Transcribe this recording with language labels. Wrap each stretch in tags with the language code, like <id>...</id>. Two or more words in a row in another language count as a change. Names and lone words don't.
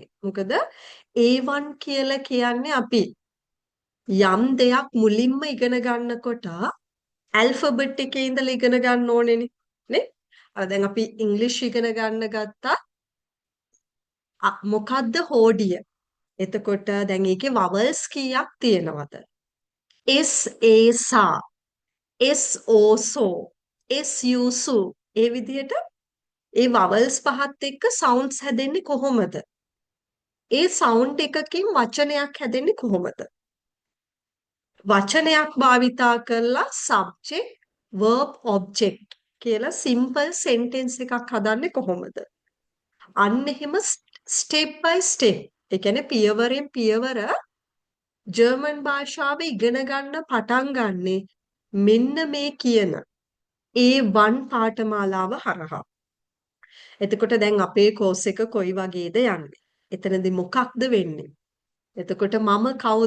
<si>මොකද A1 කියලා කියන්නේ අපි යම් දෙයක් මුලින්ම ඉගෙන ගන්නකොට ඇල්ෆබෙට් එකේ ඉඳලා ඉගෙන ගන්න ඕනේනේ නේ? අර දැන් අපි ඉංග්‍රීසි ඉගෙන ගන්න ගත්තා. මොකද්ද හෝඩිය? එතකොට දැන් ඒකේ vowels කීයක් තියෙනවද? S A SA, S O SO, S U SU. ඒ විදිහට ඒ vowels පහත් එක්ක sounds හැදෙන්නේ කොහොමද? ඒ sound එකකින් වචනයක් හැදෙන්නේ කොහොමද? වචනයක් භාවිතා කරලා</si> <en>subject, verb, object</en> <si>කියලා</si> <en>simple sentence</en> <si>එකක් හදන්නේ කොහොමද? අන්න එහෙම</si> <en>step by step.</en> <si>ඒ කියන්නේ පියවරෙන් පියවර ජර්මන් භාෂාව ඉගෙන ගන්න පටන් ගන්නෙ මෙන්න මේ කියන A1 පාඨමාලාව හරහා. එතකොට දැන් අපේ කෝස් එක කොයි වගේද යන්නේ? එතනදී මොකක්ද වෙන්නේ? එතකොට මම කවුද?</si>